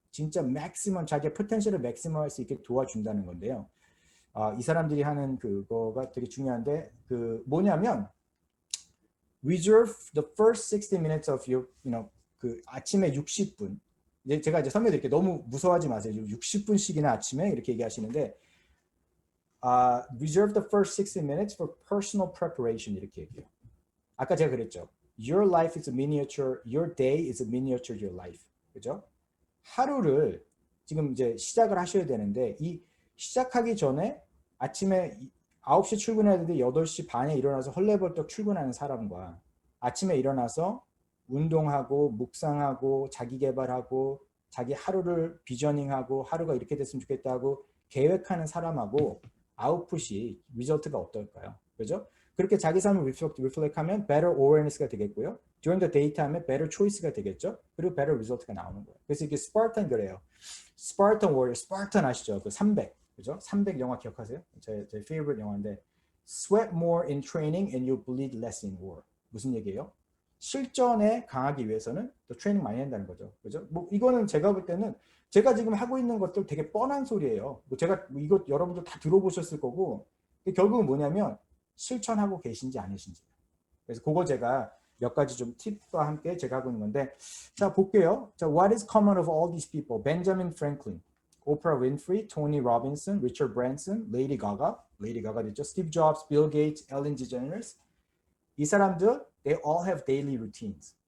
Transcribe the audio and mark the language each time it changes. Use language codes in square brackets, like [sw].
[ko] 진짜 맥시멈, 자기의 포텐셜을 맥시멈 할 수 있게 도와준다는 건데요. 이 사람들이 하는 그거가 되게 중요한데 그 뭐냐면 [en] reserve the first 60 minutes of your, [ko] 그 아침에 60분. 제가 이제 설명드릴게요. 너무 무서워하지 마세요. 60분씩이나 아침에 이렇게 얘기하시는데 [en] reserve the first 60 minutes for personal preparation [ko] 이렇게 얘기해요. 아까 제가 그랬죠. [en] Your life is a miniature, your day is a miniature your life. [ko] 그죠? 하루를 지금 이제 시작을 하셔야 되는데 이 시작하기 전에 아침에 9시 출근해야 되는데 8시 반에 일어나서 헐레벌떡 출근하는 사람과 아침에 일어나서 운동하고 묵상하고 자기계발하고 자기 하루를 비저닝하고 하루가 이렇게 됐으면 좋겠다 하고 계획하는 사람하고 아웃풋이 리저트가 어떨까요? 그죠? 그렇게 자기 삶을 리플렉하면 better awareness가 되겠고요. [en] during the daytime에 better choice가 되겠죠. [ko] 그리고 better result가 나오는 거예요. 그래서 이게 스파르탄 그래요. 스파르탄 워리어, 스파르탄 아시죠? 그 300, 그죠? 300 영화 기억하세요? 제 [en] favorite [ko] 영화인데 [en] sweat more in training and you bleed less in war. [ko] 무슨 얘기예요? 실전에 강하기 위해서는 또 트레이닝 많이 한다는 거죠. 그죠? 뭐 이거는 제가 볼 때는 제가 지금 하고 있는 것들 되게 뻔한 소리예요. 뭐 제가 이거 여러분들 다 들어보셨을 거고 결국은 뭐냐면 실천하고 계신지 아니신지. 그래서 그거 제가 몇 가지 좀 팁과 함께 제가 하고 있는 건데 자 볼게요. [en] 자, What is common of all these people? Benjamin Franklin, Oprah Winfrey, Tony Robinson, Richard Branson, Lady Gaga 됐죠. Steve Jobs, Bill Gates, Ellen DeGeneres. [ko] 이 사람들 [en] they all have daily routines.